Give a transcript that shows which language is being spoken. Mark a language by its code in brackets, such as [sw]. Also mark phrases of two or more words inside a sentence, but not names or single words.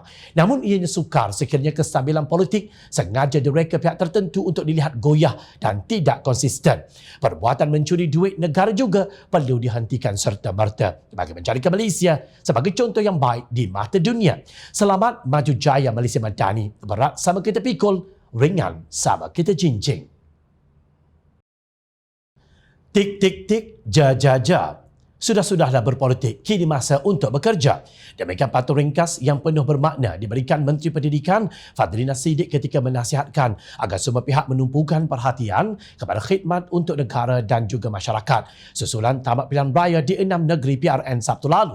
[ms] Namun ianya sukar sekiranya kestabilan politik sengaja direka pihak tertentu untuk dilihat goyah dan tidak konsisten. Perbuatan mencuri duit negara juga perlu dihentikan serta-merta bagi menjadikan Malaysia sebagai contoh yang baik di mata dunia. Selamat maju jaya Malaysia Madani. Berat sama kita pikul, ringan sama kita jinjing. Tik, tik, tik, ja, ja, ja. Sudah-sudahlah berpolitik, kini masa untuk bekerja. Demikian patut ringkas yang penuh bermakna diberikan Menteri Pendidikan Fadlina Siddiq ketika menasihatkan agar semua pihak menumpukan perhatian kepada khidmat untuk negara dan juga masyarakat susulan tamat pilihan raya di 6 negeri PRN Sabtu lalu.